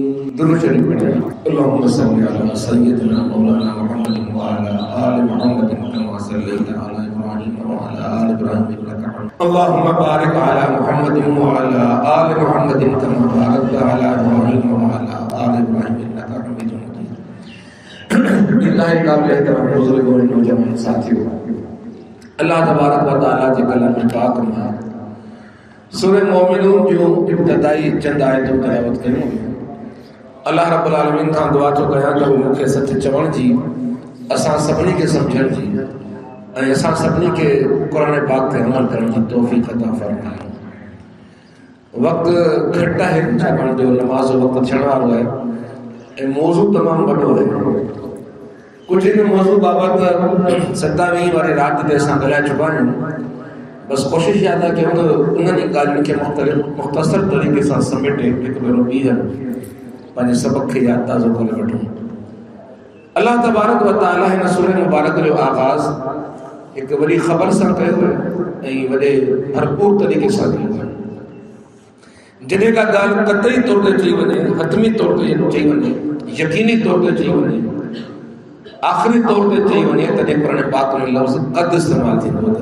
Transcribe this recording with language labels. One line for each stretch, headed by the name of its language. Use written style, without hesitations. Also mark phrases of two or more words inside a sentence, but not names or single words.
Sindhi: درود شريف
Arabic: اللهم صل على سيدنا مولانا محمد وعلى آل محمد كما صليت على إبراهيم وعلى آل إبراهيم إنك حميد اللهم بارك على محمد وعلى آل محمد كما باركت على إبراهيم وعلى آل إبراهيم إنك حميد مجيد.
Urdu: इल्लाहि قابل احترام بزرگ اور نوجوان ساتھیوں,
Arabic: الله تبارك وتعالى
Sindhi: जे कलाम पाक में सूरह मोमिनून जो इब्तिदाई चंद आयतों तिलावत कयूं।
Arabic: الله رب العالمين
Sindhi: खां दुआ थो कयां त मूंखे सच चवण जी, असां सभिनी खे सम्झण जी ऐं असां सभिनी खे क़ुरान पाक ते अमल करण जी तौफ़ीक़ अता फ़रमाए। वक़्तु घटि आहे छाकाणि जो नमाज़ जो वक़्तु थियण वारो आहे ऐं मौज़ू तमामु वॾो आहे। कुझु इन मौज़ू बाबति 27 वारी राति ते असां ॻाल्हाए चुका आहियूं। बसि कोशिशि इहा था कयूं त उन्हनि ॻाल्हियुनि खे मुख़्तसर तरीक़े सां समेटे हिकु भेरो ॿीहर पंहिंजे सबक़ खे यादि ताज़ो करे वठूं।
Arabic: الله تبارك وتعالى
Sindhi: हिन सूरह मुबारक जो आगाज़ हिकु वॾी ख़बर सां कयो आहे ऐं वॾे भरपूर तरीक़े सां कयो आहे। जॾहिं का ॻाल्हि क़तई तौर ते चई वञे, हतमी तौर ते चई वञे, यकीनी तौर ते चई वञे, आख़िरी तौर ते चई वञे, तॾहिं क़ुरान पाक में लफ़्ज़ क़द इस्तेमालु थींदो आहे।